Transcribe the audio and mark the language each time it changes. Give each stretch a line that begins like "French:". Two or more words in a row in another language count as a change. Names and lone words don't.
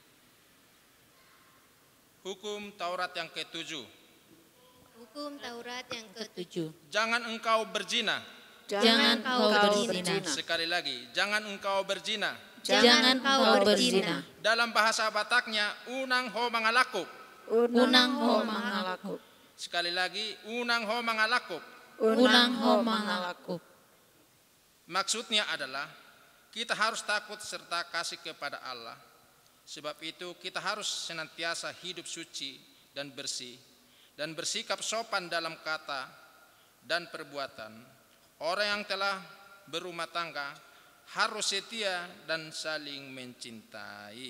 Indonesian: Hukum Taurat yang ke-7. Hukum Taurat yang Tujuh. Jangan engkau berzina. Jangan kau berzina. Sekali lagi, jangan engkau berzina. Jangan kau berzina. Dalam bahasa Bataknya,
Batak Toba: unang ho mangalakop. Unang ho mangalakop.
Indonesian: Sekali lagi,
Batak Toba: unang ho mangalakop. Unang ho mangalakop.
Indonesian: Maksudnya adalah, kita harus takut serta kasih kepada Allah. Sebab itu kita harus senantiasa hidup suci dan bersih. Dan bersikap sopan dalam kata dan perbuatan. Orang yang telah berumah tangga harus setia dan saling mencintai.